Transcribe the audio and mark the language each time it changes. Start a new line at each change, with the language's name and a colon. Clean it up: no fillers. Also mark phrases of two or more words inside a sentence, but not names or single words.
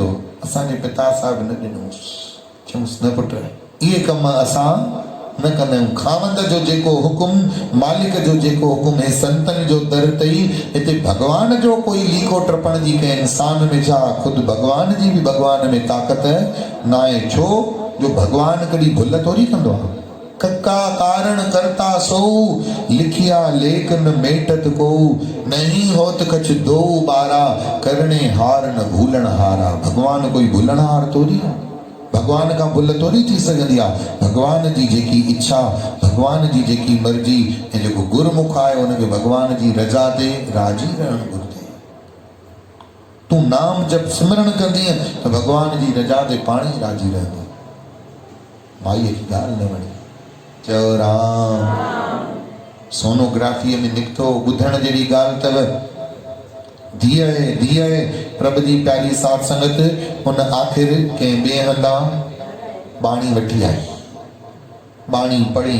Sindhi: असांजे पिता साहिब न ॾिनोसि, चयूंसि न पुटु इहे कम असां न कंदा आहियूं। खावंद जो जेको हुकुम, मालिक जो जेको हुकुम, हे संतनि जो दर अथई। हिते भॻवान जो कोई लीको टपण जी कंहिं इंसान में छा, ख़ुदि भॻवान जी बि भॻवान में ताक़त न आहे। छो जो भॻवान कॾहिं भुल थोरी कंदो आहे।
Punjabi: ਕਕਾ ਕਾਰਣ ਕਰਤਾ ਸੋ, ਲਿਖਿਆ ਲੇਖ ਨ ਮੇਟਤ ਕੋ, ਨਹੀਂ ਹੋਤ ਕਛ ਦੋ ਬਾਰਾ, ਕਰਣੇ ਹਾਰ ਨ ਭੂਲਣ ਹਾਰਾ।
Sindhi: भॻवान कोई भुलण हार थोरी आहे, भॻवान खां भुल थोरी थी सघंदी आहे। भॻवान जी जेकी इच्छा, भॻवान जी जेकी मर्ज़ी ऐं जेको गुरमुख आहे उनखे भॻवान जी रज़ा ते राज़ी रहणु घुरिजे। तूं नाम जब सिमरन कंदीअ त भॻवान जी रज़ा ते पाण ई राज़ी रहंदो। माईअ खे ॻाल्हि न वणी। चओ राम। सोनोग्राफीअ में निकितो, ॿुधण जहिड़ी ॻाल्हि अथव। धीअ प्रभु जी प्यारी साथ संगत, उन आख़िर कंहिं ॿिए हंधा बाणी वठी आई, बाणी पढ़ी।